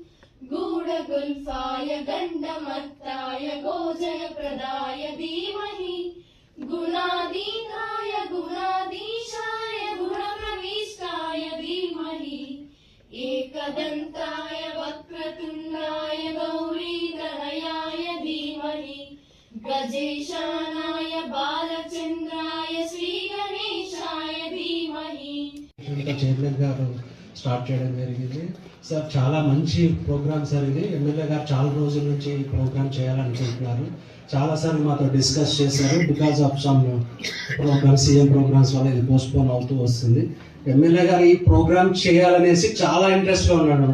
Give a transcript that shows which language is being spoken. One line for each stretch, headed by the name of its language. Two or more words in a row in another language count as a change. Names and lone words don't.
Sanskrit: गूढगुल्फाय गण्डमत्ताय गोजनप्रदाय धीमहि गुणाधीताय गुणाधीशाय गुणप्रविष्टाय धीमहि एकदन्ताय वक्रतुण्डाय गौरीतनयाय धीमहि गजेशानाय बालचन्द्राय श्रीगणेशाय धीमहि
Telugu: చైర్మన్ గారు స్టార్ట్ చేయడం జరిగింది. సార్ చాలా మంచి ప్రోగ్రామ్ సార్ ఇది. ఎమ్మెల్యే గారు చాలా రోజుల నుంచి ఈ ప్రోగ్రామ్ చేయాలనుకుంటున్నారు. చాలాసార్లు మాతో డిస్కస్ చేశారు.
English: because of some programs CM programs
Telugu: వల్ల ఇది పోస్ట్పోన్ అవుతూ వస్తుంది. ఎమ్మెల్యే గారు ఈ ప్రోగ్రామ్ చేయాలనేసి చాలా ఇంట్రెస్ట్గా ఉన్నాడు అనమాట.